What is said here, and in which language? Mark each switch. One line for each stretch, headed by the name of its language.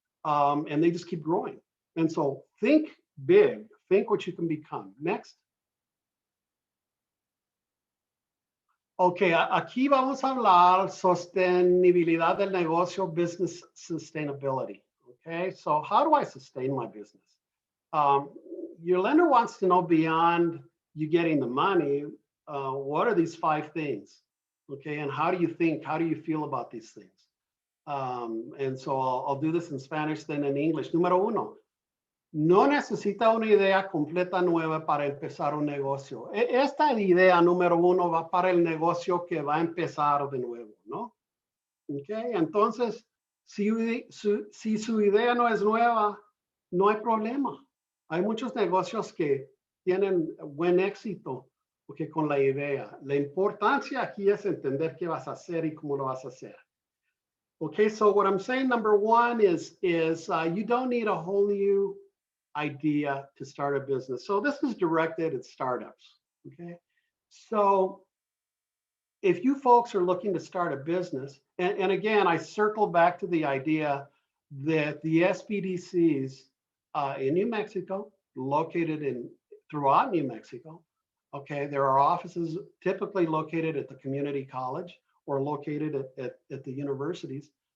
English: and they just keep growing. And so think big, think what you can become. Next.
Spanish: Ok, aquí vamos a hablar sostenibilidad del negocio,
English: business sustainability. Okay, so how do I sustain my business? Your lender wants to know beyond you getting the money, what are these 5 things? Okay, and how do you think, how do you feel about these things? And so I'll do this in Spanish, then in English.
Spanish: Número 1, no necesita una idea completa nueva para empezar un negocio. Esta idea número 1 va para el negocio que va a empezar de nuevo, ¿no? Okay, entonces, si su idea no es nueva, no hay problema. Hay muchos negocios que tienen buen éxito porque con la idea. La importancia aquí es entender qué vas a hacer y cómo lo vas a hacer.
English: Okay, so what I'm saying, number 1 is you don't need a whole new idea to start a business. So this is directed at startups. Okay, so if you folks are looking to start a business, and again, I circle back to the idea that the SBDCs in New Mexico, located throughout New Mexico, okay, there are offices typically located at the community college or located at the universities.